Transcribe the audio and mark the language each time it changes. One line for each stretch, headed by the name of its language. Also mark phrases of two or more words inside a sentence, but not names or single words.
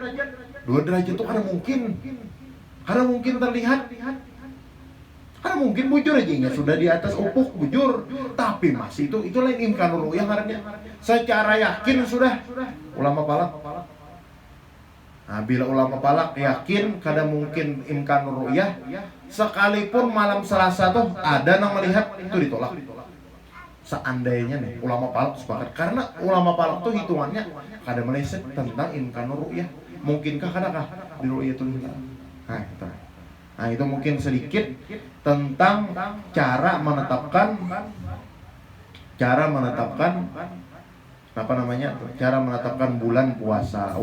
Banjar: 2 derajat itu kada mungkin terlihat. Karena mungkin bujur aja ya, sudah di atas ufuk bujur, tapi masih itu lain
Arabic: إمكان الرؤية
Banjar: ngarannya.
Indonesian: Secara yakin sudah ulama palak.
Banjar: Nah, bila ulama palak yakin kada mungkin
Arabic: إمكان الرؤية,
Banjar: sekalipun malam Selasa tuh ada yang melihat, itu ditolak. Seandainya nih ulama palak sepakat, karena ulama palak tuh hitungannya kada meleset tentang
Arabic: إمكان الرؤية.
Banjar: Mungkinkah kadakah di
Arabic: رؤية الهلال?
Banjar: Nah, itu mungkin sedikit tentang cara menetapkan bulan puasa.